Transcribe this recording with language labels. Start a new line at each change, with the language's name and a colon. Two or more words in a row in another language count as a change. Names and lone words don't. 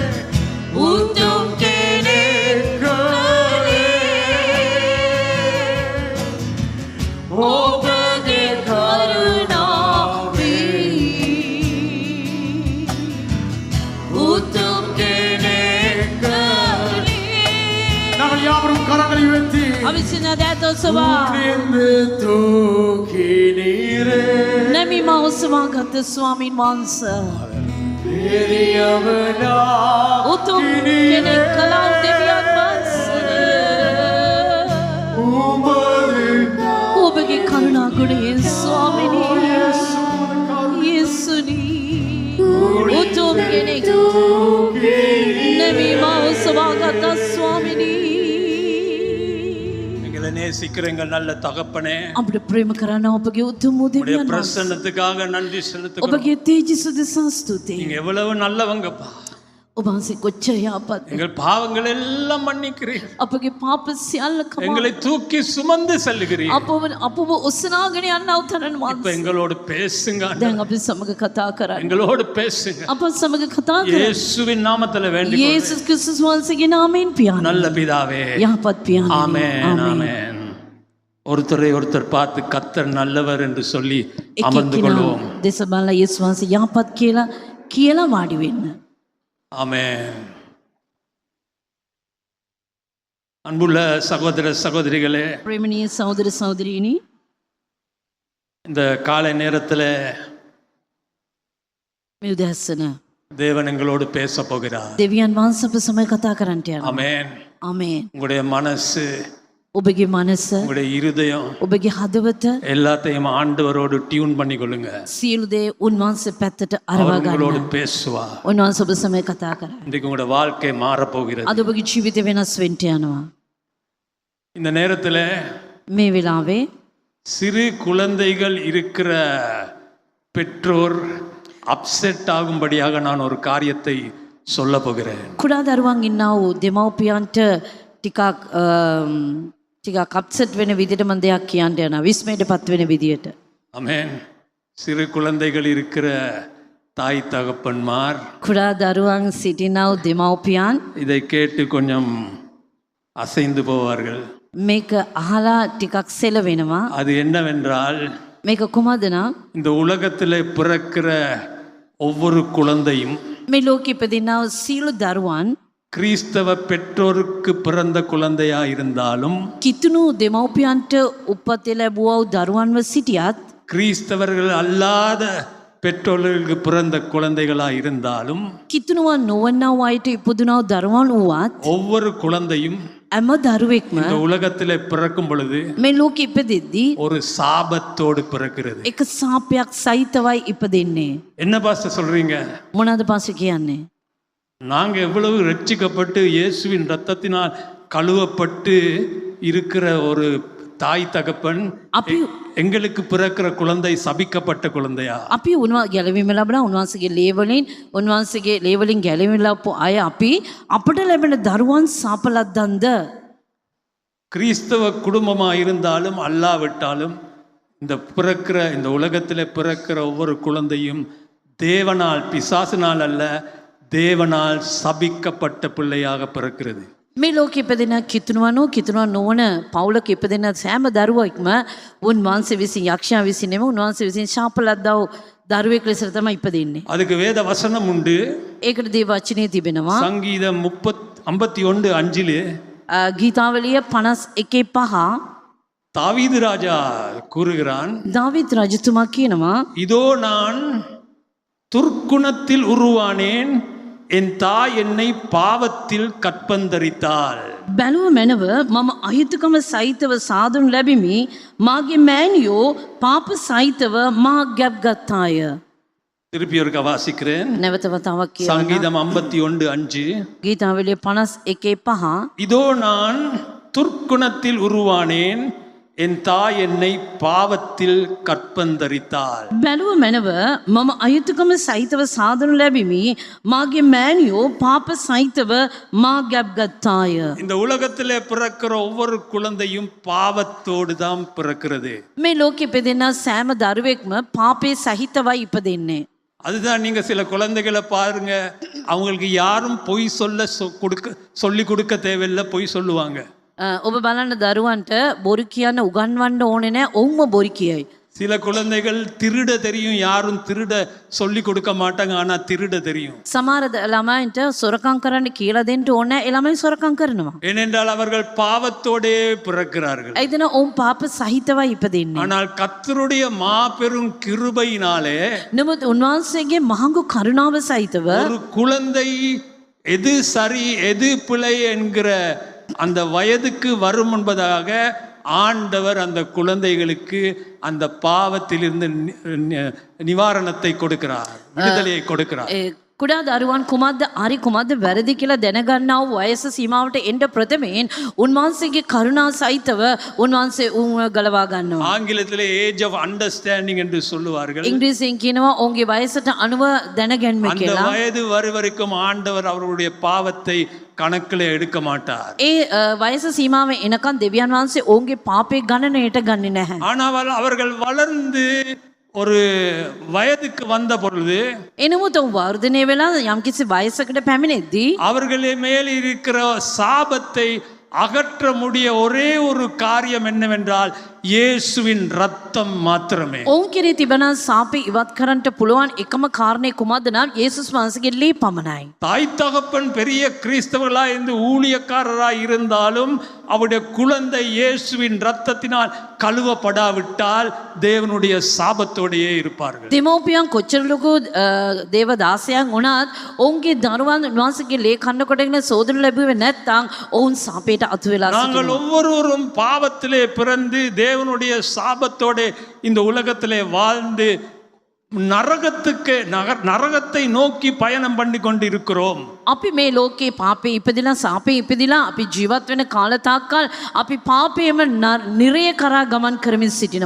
Sinhala: උතුම් කෙනෙක් ඔබගේ කරුණාවෙන් උතුම් කෙනෙක් කළේ
Tamil: நாங்கள் யாவரும் கரங்களை உயர்த்தி
Sinhala: අවිසිනා දෑතොසවා
Tamil: நின்று தூக்கினீரே
Sinhala: නැමි මෞසවාගත ස්වාමීන් වහන්සේ
Tamil: பெரியவனா
Sinhala: උතුම් කෙනෙක් කළා දෙවියන් වහන්සේ
Tamil: உமது
Sinhala: ඔබගේ කරුණා ගුණයෙන් ස්වාමිනී යේසුනි උතුම් කෙනෙක් නැමි මෞසවාගත ස්වාමිනී
Tamil: எங்களை நேசிக்கிற எங்கள் நல்ல தகப்பனே,
Sinhala: අපිට ප්‍රේම කරන ඔබගේ උතුම් වූ
Tamil: உடைய
Sinhala: දෙවියන් වහන්සේ
Tamil: பிரசன்னத்துக்காக நன்றி செலுத்துகிறோம்.
Sinhala: ඔබගේ තේජස දෙසා ස්තුතියි
Tamil: நீங்க எவ்வளவு நல்லவங்கப்பா.
Sinhala: ඔබ වහන්සේ කොච්චර යහපත්
Tamil: எங்கள் பாவங்கள் எல்லாம் மன்னிக்கிறீர்கள்.
Sinhala: අපගේ පාප සියල්ල කමා
Tamil: எங்களை தூக்கி சுமந்து செல்லுகிறீர்கள்.
Sinhala: අපව ඔස්සනාගෙන යන්න අවතරන්
Tamil: இப்ப
Sinhala: වහන්සේ
Tamil: எங்களோடு பேசுங்க ஆண்டவரே.
Sinhala: දැන් අපි සමග කතා කරන්න
Tamil: எங்களோடு பேசுங்க.
Sinhala: අප සමග කතා කරන්න
Tamil: இயேசுவின் நாமத்துல வேண்டிக் கொள்கிறேன்.
Sinhala: යේසුස් ක්‍රිස්තුස් වහන්සේගේ නාමයෙන් පියාණන්
Tamil: நல்ல பிதாவே,
Sinhala: යහපත් පියාණන්
Tamil: ஆமென், ஆமென். ஒருத்தரை ஒருத்தர் பார்த்து கர்த்தர் நல்லவர் என்று சொல்லி அமர்ந்து கொள்வோம்.
Sinhala: දෙස බලලා යේසුස් වහන්සේ යහපත් කියලා වාඩි වෙන්න.
Tamil: ஆமென். அன்புள்ள சகோதர சகோதரிகளே,
Sinhala: ප්‍රේමණීය සහෝදර සහෝදරීනි
Tamil: இந்த காலை நேரத்துல
Sinhala: මේ උදැසන
Tamil: தேவன் எங்களோடு பேச போகிறார்.
Sinhala: දෙවියන් වහන්සේ අප සමග කතා කරන්නට යනවා.
Tamil: ஆமென்.
Sinhala: ආමේන්.
Tamil: உங்களுடைய மனசு,
Sinhala: ඔබගේ මනස
Tamil: உங்களுடைய இருதயம்
Sinhala: ඔබගේ හදවත
Tamil: எல்லாத்தையும் ஆண்டவரோடு டியூன் பண்ணி கொள்ளுங்க.
Sinhala: සියලු දේ උන්වහන්සේ පැත්තට අරවා
Tamil: அவர் உங்களோடு
Sinhala: ගන්න.
Tamil: பேசுவார்.
Sinhala: උන්වහන්සේ ඔබ සමග කතා කරා.
Tamil: இன்றைக்கு உங்களுடைய வாழ்க்கை மாறப்போகிறது.
Sinhala: අද ඔබගේ ජීවිතය වෙනස් වෙන්න යනවා.
Tamil: இந்த நேரத்துல
Sinhala: මේ වෙලාවේ
Tamil: சிறு குழந்தைகள் இருக்கிற பெற்றோர் அப்செட் ஆகும்படியாக நான் ஒரு காரியத்தை சொல்ல போகிறேன்.
Sinhala: කුඩා දරුවන් ඉන්නා වූ දෙමව්පියන්ට ටිකක් අප්සෙට් වෙන විදිහට මම දෙයක් කියන්න යනවා. විස්මයටපත් වෙන විදිහට.
Tamil: ஆமென். சிறு குழந்தைகள் இருக்கிற தாய் தகப்பன்மார்
Sinhala: කුඩා දරුවන් සිටිනා වූ දෙමව්පියන්
Tamil: இதை கேட்டு கொஞ்சம் அசைந்து போவார்கள்.
Sinhala: මේක අහලා ටිකක් සෙල වෙනවා.
Tamil: அது என்னவென்றால்,
Sinhala: මේක කොහොමද නම්
Tamil: இந்த உலகத்திலே பிறக்கிற ஒவ்வொரு குழந்தையும்
Sinhala: මේ ලෝකෙ ඉපදිනා වූ සියලු දරුවන්
Tamil: கிறிஸ்தவ பெற்றோருக்கு பிறந்த குழந்தையா இருந்தாலும்
Sinhala: කිතුණු දෙමව්පියන්ට උපත ලැබුවා වූ දරුවන්ව සිටියත්
Tamil: கிறிஸ்தவர்கள் அல்லாத பெற்றோர்களுக்கு பிறந்த குழந்தைகளா இருந்தாலும்
Sinhala: කිතුණුවන් නොවන්නා වූ අයට ඉපදුනා වූ දරුවන් වුවත්
Tamil: ஒவ்வொரு குழந்தையும்
Sinhala: හැම දරුවෙක්ම
Tamil: இந்த உலகத்திலே பிறக்கும் பொழுது
Sinhala: මේ ලෝකෙ ඉපදෙද්දී
Tamil: ஒரு சாபத்தோடு பிறக்கிறது.
Sinhala: එක සාපයක් සහිතවයි ඉපදෙන්නේ.
Tamil: என்ன பாஸ்டர் சொல்றீங்க?
Sinhala: මොනවද පාසෙ කියන්නේ?
Tamil: நாங்க எவ்வளவு ரட்சிக்கப்பட்டு இயேசுவின் இரத்தத்தினால் கழுவப்பட்டு இருக்கிற ஒரு தாய் தகப்பன்,
Sinhala: අපි
Tamil: எங்களுக்கு பிறக்கிற குழந்தை சபிக்கப்பட்ட குழந்தையா?
Sinhala: අපි ගැලවීම ලැබුණා උන්වහන්සේගේ උන්වහන්සේගේ ලේවලින් ගැලවීම ලැබපු අය අපි අපට ලැබෙන දරුවන් සාපලද්දන්ද?
Tamil: கிறிஸ்தவ குடும்பமா இருந்தாலும் அல்லாவிட்டாலும் இந்த உலகத்தில் பிறக்கிற ஒவ்வொரு குழந்தையும் தேவனால், பிசாசினால் அல்ல, தேவனால் சபிக்கப்பட்ட பிள்ளையாக பிறக்கிறது.
Sinhala: මේ ලෝකෙ ඉපදෙන කිතුණුවන් නොවන පවුලක ඉපදෙන සෑම දරුවෙක්ම උන්වහන්සේ විසින් යක්ෂයා විසින් නෙමෙයි උන්වහන්සේ විසින් ශාපලද්දා වූ දරුවෙක් ලෙස තමයි ඉපදෙන්නේ.
Tamil: அதுக்கு வேத வசனம் உண்டு.
Sinhala: ඒකට දේව වචනේ තිබෙනවා.
Tamil: சங்கீதம் 51:5
Sinhala: ගීතාවලිය 51:5
Tamil: தாவீது ராஜா கூறுகிறான்,
Sinhala: දාවිත් රජතුමා කියනවා,
Tamil: இதோ நான் துர்க்குணத்தில் உருவானேன், என் தாய் என்னை பாவத்தில் கற்பந்தரித்தாள்.
Sinhala: බැලුව මැනව මම අහිතකම සහිතව සාදුන් ලැබිමි, මාගේ මෑණියෝ පාප සහිතව මා ගැබ් ගත්තාය.
Tamil: திருப்பி ஒருக்க வாசிக்கிறேன்.
Sinhala: නැවත වතාවක් කියනවා.
Tamil: சங்கீதம் 51:5
Sinhala: ගීතාවලිය 51:5
Tamil: இதோ நான் துர்க்குணத்தில் உருவானேன், என் தாய் என்னை பாவத்தில் கற்பந்தரித்தாள்.
Sinhala: බැලුව මැනව මම අයුතුකම සහිතව සාදනු ලැබිමි. මාගේ මෑණියෝ පාප සහිතව මා ගැබ් ගත්තාය.
Tamil: இந்த உலகத்திலே பிறக்கிற ஒவ்வொரு குழந்தையும் பாவத்தோடு தான் பிறக்கிறது.
Sinhala: මේ ලෝකෙ ඉපදෙන සෑම දරුවෙක්ම පාපේ සහිතවයි ඉපදෙන්නේ.
Tamil: அதுதான் நீங்க சில குழந்தைகளை பாருங்க, அவங்களுக்கு யாரும் பொய் சொல்லி கொடுக்க தேவையில்லை, பொய் சொல்லுவாங்க.
Sinhala: ඔබ බලන්න දරුවන්ට බොරු කියන්න උගන්වන්න ඕනේ නැහැ. ඔවුන්ම බොරු කියයි.
Tamil: சில குழந்தைகள் திருட தெரியும், யாரும் திருட சொல்லி கொடுக்க மாட்டாங்க, ஆனா திருட தெரியும்.
Sinhala: සමහර ළමයින්ට සොරකම් කරන්න කියලා දෙන්න ඕනේ නැහැ. ඒ ළමයි සොරකම් කරනවා.
Tamil: ஏனென்றால் அவர்கள் பாவத்தோடே பிறக்கிறார்கள்.
Sinhala: ඒදෙන ඔවුන් පාප සහිතවයි ඉපදෙන්නේ.
Tamil: ஆனால் கர்த்தருடைய மாபெரும் கிருபையினாலே
Sinhala: නමුත් උන්වහන්සේගේ මහඟු කරුණාව සහිතව
Tamil: ஒரு குழந்தை எது சரி எது பிழை என்கிற அந்த வயதுக்கு வரும் என்பதாக ஆண்டவர் அந்த குழந்தைகளுக்கு அந்த பாவத்திலிருந்து நிவாரணத்தை கொடுக்கிறார், விடுதலையை கொடுக்கிறார்.
Sinhala: කුඩා දරුවන් කුමක්ද හරි කුමක්ද වැරදි කියලා දැනගන්නා වූ වයස සීමාවට එන්න ප්‍රථමයෙන් උන්වහන්සේගේ කරුණා සහිතව උන්වහන්සේ ගලවා ගන්නවා.
Tamil: ஆங்கிலத்திலே
English: age of understanding
Tamil: என்று சொல்லுவார்கள்.
Sinhala: ඉංග්‍රීසියෙන් කියනවා ඔවුන්ගේ වයසට අනුව දැනගැන්ම
Tamil: அந்த
Sinhala: කියලා.
Tamil: வயது வரைக்கும் ஆண்டவர் அவருடைய பாவத்தை கணக்கில் எடுக்க மாட்டார்.
Sinhala: ඒ වයස සීමාව එනකන් දෙවියන් වහන්සේ ඔවුන්ගේ පාපේ ගණනයට ගන්නේ නැහැ.
Tamil: ஆனால் அவர்கள் வளர்ந்து ஒரு வயதுக்கு வந்த பொழுது
Sinhala: එනමුත් ඔවුන් වර්ධනය වෙලා යම්කිසි වයසකට පැමිණෙද්දී
Tamil: அவர்களே மேல் இருக்கிற சாபத்தை அகற்ற முடிய ஒரே ஒரு காரியம் என்னவென்றால் இயேசுவின் ரத்தம் மாத்திரமே.
Sinhala: ඔවුන් කෙරේ තිබෙන සාපේ ඉවත් කරන්නට පුළුවන් එකම කාරණේ කුමක්ද නම් යේසුස් වහන්සේගේ ලේ පමණයි.
Tamil: தாய் தகப்பன் பெரிய கிறிஸ்தவர்களா இருந்து ஊழியக்காரராய் இருந்தாலும் அவருடைய குழந்தை இயேசுவின் ரத்தத்தினால் கழுவப்படாவிட்டால் தேவனுடைய சாபத்தோடையே இருப்பார்கள்.
Sinhala: දෙමෝපියන් කොච්චර ලොකු දේව දාසයන් වුණත් ඔවුන්ගේ දරුවන් උන්වහන්සේගේ ලේ කන්න කොටගෙන සෝදනු ලැබුවේ නැත්නම් ඔවුන් සාපේට අතු වෙලා
Tamil: நாங்கள்
Sinhala: සිටිනවා.
Tamil: ஒவ்வொருவரும் பாவத்திலே பிறந்து தேவனுடைய சாபத்தோடு இந்த உலகத்திலே வாழ்ந்து நரகத்தை நோக்கி பயணம் பண்ணி கொண்டு இருக்கிறோம்.
Sinhala: අපි මේ ලෝකේ පාපේ ඉපදිලා සාපේ ඉපදිලා අපි ජීවත් වෙන කාල තාක්කල් අපි පාපේම නිරය කරා ගමන් කරමින් සිටිනවා.